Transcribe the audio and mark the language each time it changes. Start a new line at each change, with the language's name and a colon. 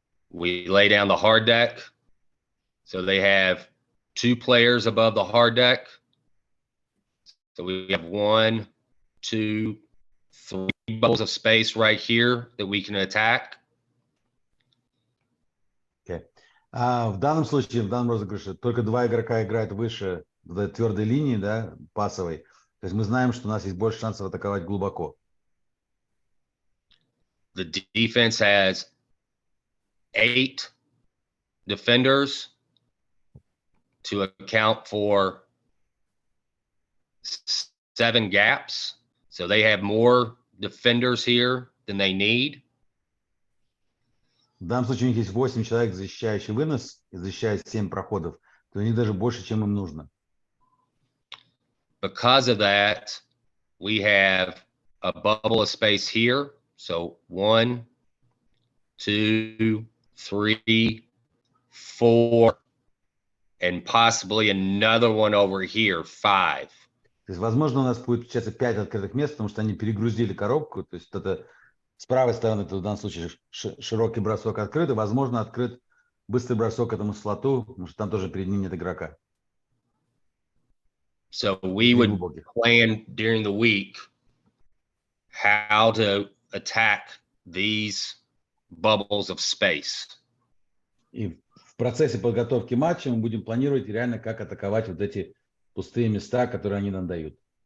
English: We lay down the hard deck. So they have 2 players above the hard deck. So we have 1, 2, 3 bubbles of space right here that we can attack. Okay.
Russian: В данном случае, в данном розыгрыше, только 2 игрока играют выше твердой линии, да, пасовой. То есть мы знаем, что у нас есть больше шансов атаковать глубоко.
English: The defense has 8 defenders to account for 7 gaps. So they have more defenders here than they need.
Russian: В данном случае у них есть 8 человек, защищающих вынос, и защищают 7 проходов. То у них даже больше, чем им нужно.
English: Because of that, we have a bubble of space here. So 1, 2, 3, 4, and possibly another one over here, 5.
Russian: То есть, возможно, у нас будет получаться 5 открытых мест, потому что они перегрузили коробку. То есть это с правой стороны, это в данном случае широкий бросок открыт, и, возможно, открыт быстрый бросок к этому слоту, потому что там тоже перед ним нет игрока.
English: So we would plan during the week how to attack these bubbles of space.
Russian: И в процессе подготовки матча мы будем планировать реально, как атаковать вот эти пустые места, которые они нам дают.